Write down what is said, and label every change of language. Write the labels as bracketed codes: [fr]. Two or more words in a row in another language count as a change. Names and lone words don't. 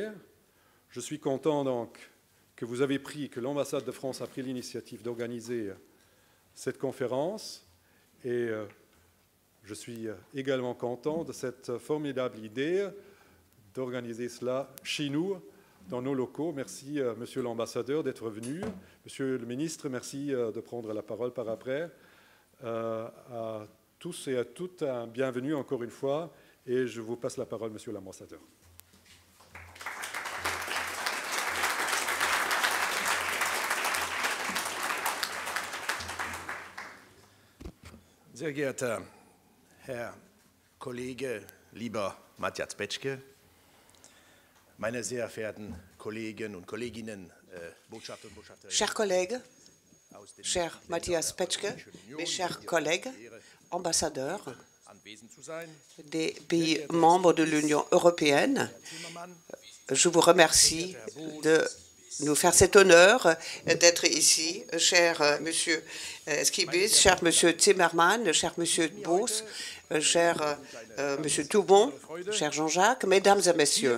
[fr] Je suis content donc que vous avez pris, que l'ambassade de France a pris l'initiative d'organiser cette conférence, et je suis également content de cette formidable idée d'organiser cela chez nous, dans nos locaux. Merci, Monsieur l'ambassadeur, d'être venu. Monsieur le ministre, merci de prendre la parole par après. À tous et à toutes, un bienvenue encore une fois, et je vous passe la parole, Monsieur l'ambassadeur. [de] Sehr geehrter Herr Kollege, lieber Matthias Petschke, meine sehr verehrten Kolleginnen und Kolleginnen, Botschafter und Botschafterinnen. [fr] Chers collègues, cher Matthias Petschke, mes chers collègues, ambassadeurs des pays membres de l'Union européenne, je vous remercie de nous faire cet honneur d'être ici, cher Monsieur Skibis, cher Monsieur Timmermans, cher Monsieur Bos, cher Monsieur Toubon, cher Jean-Jacques, Mesdames et Messieurs.